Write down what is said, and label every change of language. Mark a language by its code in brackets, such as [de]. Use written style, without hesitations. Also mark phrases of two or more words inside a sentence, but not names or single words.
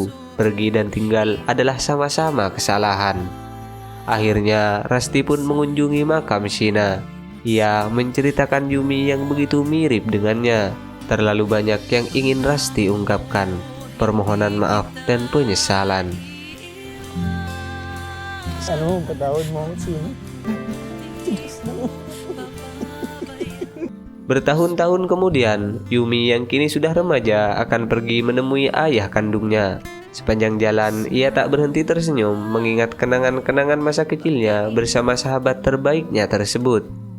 [id] Pergi dan tinggal adalah sama-sama kesalahan. Akhirnya Rasti pun mengunjungi makam Sheena. Ia menceritakan Yumi yang begitu mirip dengannya. Terlalu banyak yang ingin Rasti ungkapkan. Permohonan maaf dan penyesalan. [tl] Ano, patawad mo ako, Sheena. [id] Bertahun-tahun kemudian, Yumi yang kini sudah remaja akan pergi menemui ayah kandungnya. Sepanjang jalan, ia tak berhenti tersenyum mengingat kenangan-kenangan masa kecilnya bersama sahabat terbaiknya tersebut.